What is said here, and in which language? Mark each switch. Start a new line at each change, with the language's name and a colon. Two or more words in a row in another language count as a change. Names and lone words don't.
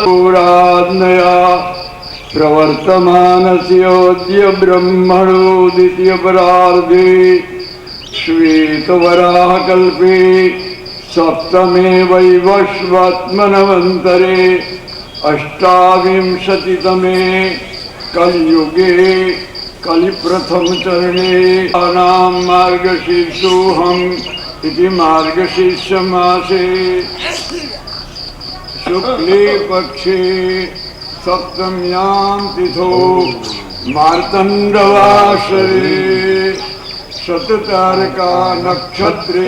Sanskrit: પુરાનયા પ્રવર્તમાનસ્યોદ્ય બ્રહ્મણો દ્વિતીય પરાર્ધે શ્વેતવરાહ કલ્પે સપ્તમે વૈવસ્વત્મનવંતરે અષ્ટાવિંશતિતમે કલયુગે કલિપ્રથમ ચરણે નામ માર્ગશીર્ષોહમ इति मार्गशीर्ष मासे शुक्ले पक्षे सप्तम्यां तिथो मार्तण्डवासरे शततारका नक्षत्रे